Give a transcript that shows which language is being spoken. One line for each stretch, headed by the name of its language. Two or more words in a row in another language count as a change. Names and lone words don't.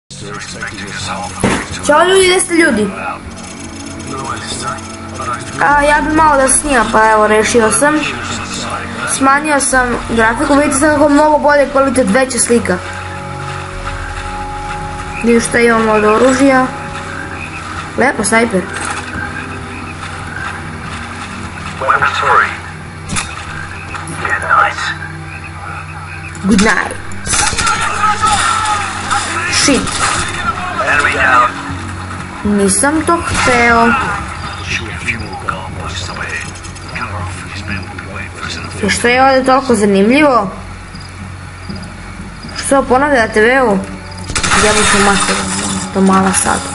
Serbian: Ćao ljudi, gdje ste ljudi? Ja bi malo da snimam, pa evo rešio sam. Smanjio sam grafiku, vidite sad kako mnogo bolje kvalitet, veća slika. Vidite šta imamo od oružja. Lepo, snajper.
English: Good night. Shit.
Serbian: Nisam to hteo. I što je ovdje toliko zanimljivo? Što ponavlja na TV-u? Jabuću mater, to mala sad.